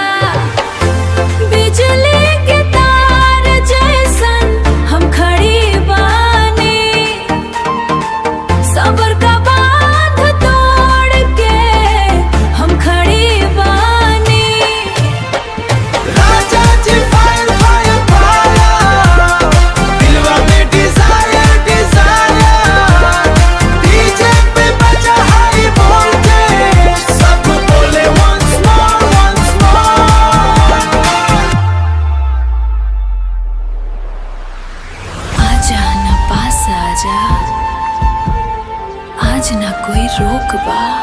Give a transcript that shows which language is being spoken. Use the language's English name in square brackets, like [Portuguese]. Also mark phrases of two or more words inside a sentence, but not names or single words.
[Bhojpuri] बिजली के तार जैसन हम खड़ी बानी, सबर का बांध तोड़ के हम खड़ी बानी। राजा जी [English] fire fire fire, [Bhojpuri] दिलवा में [English] desire desire. डीजे [Bhojpuri] पे बजा [English] high voltage, [Bhojpuri] सब बोले [English] once more once more। [Bhojpuri] आजा न पास आजा, आज ना कोई रोक बा।